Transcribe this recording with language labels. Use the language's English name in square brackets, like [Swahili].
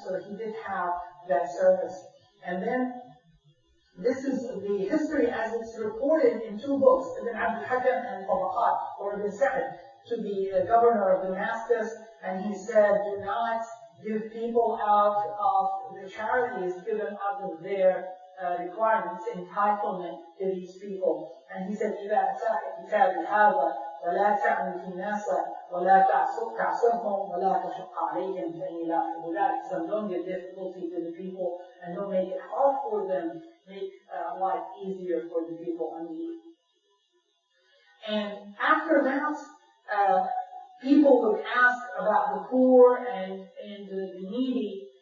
[English] So he did have that service. And then this is the history as it's reported in 2 books, Ibn Abdul Hakam and Tabaqat, or Ibn Sa'd, to the governor of Damascus, and he said, do not give people out of the charities given out of their requirements, entitlement to these people. And he said, [Arabic] إِذَا أَتَاكَ كِتَابِ هَذَا وَلَا تَعْمِ فِي النَّاسَ وَلَا تَعْصُرْهُمْ وَلَا تَشُقَّ عَلَيْهِمْ فَإِنِّي لَا أُحِبُّ ذَلِكَ. [English] So don't give difficulty to the people and don't make it hard for them. Make life easier for the people in need. And after that, people would ask about the poor and the needy.